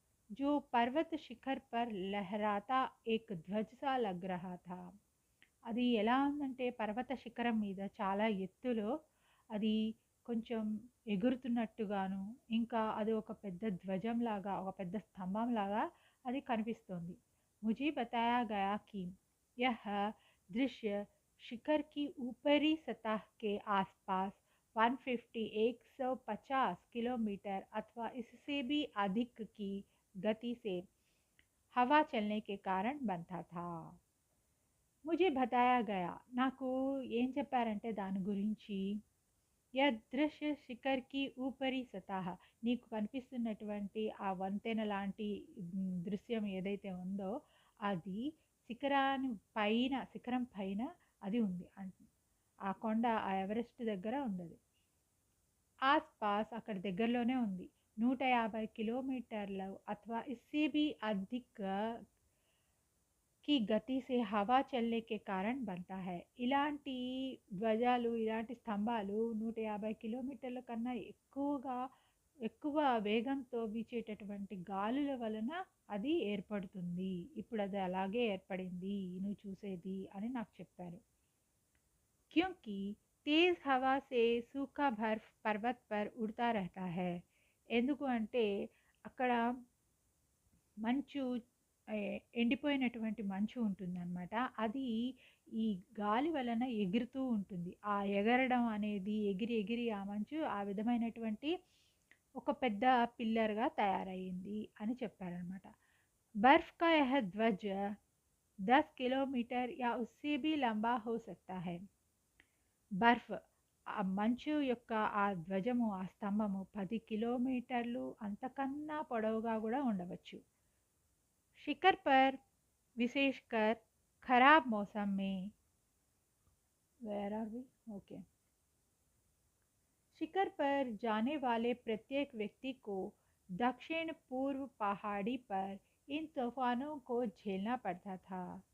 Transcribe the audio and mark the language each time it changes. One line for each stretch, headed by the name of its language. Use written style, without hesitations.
Hindi: जो पर्वत शिखर पर लहराता एक ध्वज सा लग रहा था.
Telugu: అది ఎలా ఉందంటే పర్వత శిఖరం మీద చాలా ఎత్తులో అది కొంచెం ఎగురుతున్నట్టుగాను, ఇంకా అది ఒక పెద్ద ధ్వజంలాగా, ఒక పెద్ద స్తంభంలాగా అది కనిపిస్తోంది.
Hindi: मुझे बताया गया कि यह दृश्य शिखर की ऊपरी सतह के आसपास 150 किलोमीटर अथवा इससे भी अधिक की गति से हवा चलने के कारण बनता था. मुझे बताया गया,
Telugu: నాకు ఏం చెప్పారంటే దాని గురించి,
Hindi: యా దృశ్య శిఖర్ కి ఊపరి సతహ,
Telugu: నీకు కనిపిస్తున్నటువంటి ఆ వంతెన లాంటి దృశ్యం ఏదైతే ఉందో అది శిఖరం పైన అది ఉంది. ఆ కొండ ఆ ఎవరెస్ట్ దగ్గర ఉండదు. ఆస్పాస్ అక్కడ దగ్గరలోనే ఉంది.
Hindi: 150 किलोमीटर अथवा इससे भी अधिक की गति से हवा चलने के कारण बनता है.
Telugu: ఇలాంటి ధ్వజాలు, ఇలాంటి స్తంభాలు 150 కిలోమీటర్ల కన్నా ఎక్కువ వేగంతో వీచేటటువంటి గాలుల వలన అది ఏర్పడుతుంది. ఇప్పుడు అది అలాగే ఏర్పడింది నువ్వు చూసేది అని నాకు చెప్పారు.
Hindi: क्योंकि तेज हवा से सूखा बर्फ पर्वत पर उड़ता रहता है.
Telugu: ఎందుకు అంటే అక్కడ మంచు ఎండిపోయినటువంటి మంచు ఉంటుందన్నమాట. అది ఈ గాలి వలన ఎగురుతూ ఉంటుంది. ఆ ఎగరడం అనేది ఎగిరి ఎగిరి ఆ మంచు ఆ విధమైనటువంటి ఒక పెద్ద పిల్లర్‌గా తయారయింది అని చెప్పారనమాట.
Hindi: बर्फ का यह ध्वज 10 किलोमीटर या उससे भी लंबा हो सकता है.
Telugu: బర్ఫ్ ఆ మంచు యొక్క ఆ ధ్వజము, ఆ స్తంభము 10 కిలోమీటర్లు అంతకన్నా పొడవుగా కూడా ఉండవచ్చు.
Hindi: शिखर पर विशेषकर खराब मौसम में
English: where are we okay
Hindi: शिखर पर जाने वाले प्रत्येक व्यक्ति को दक्षिण पूर्व पहाड़ी पर इन तूफानों को झेलना पड़ता था.